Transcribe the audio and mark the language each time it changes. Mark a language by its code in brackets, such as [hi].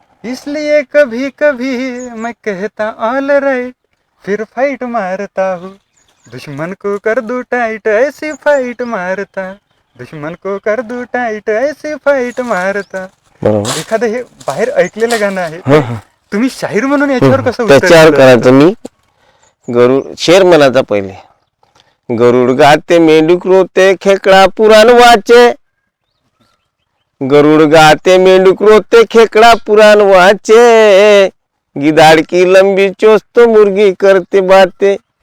[hi] इसलिए कभी कभी मैं कहता ऑल राइट, फिर फाइट मारता हूँ, दुश्मन को कर दूं टाइट, ऐसी फाइट मारता, दुश्मन को कर दूं टाइट, ऐसी फाइट मारता. [mr] बरोबर. एखादं हे बाहेर ऐकलेलं गाणं आहे, हं, हं. तुम्ही शाहीर म्हणून याच्यावर कसं उत्तर त्याच्यावर दिलं? करायचं मी गरुड शेर म्हणायचा पहिले. [hi] गरुड गाते मेंढूक रोते, खेकडा पुराण वाचे. गरुड गाते मेंढूक रोते, खेकडा पुराण वाचे. गिदाड़ की लंबी चोच तो मुर्गी करते बाते.